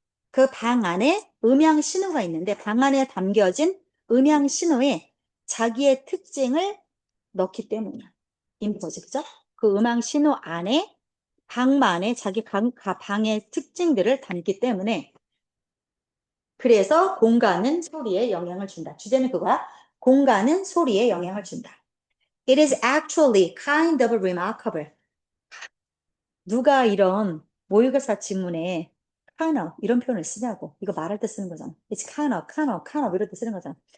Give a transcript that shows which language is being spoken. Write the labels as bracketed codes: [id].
[ko] 그 방 안에 음향 신호가 있는데 방 안에 담겨진 음향 신호에 자기의 특징을 넣기 때문이야. 인포즈, 그죠? 그 음향 신호 안에 방만의 자기 방의 특징들을 담기 때문에 그래서 공간은 소리에 영향을 준다. 주제는 그거야. 공간은 소리에 영향을 준다. [en] It is actually kind of remarkable. [ko] 누가 이런 모의고사 지문에 kind of 이런 표현을 쓰냐고. 이거 말할 때 쓰는 거잖아. [en] It's kind of [ko] 이럴 때 쓰는 거잖아.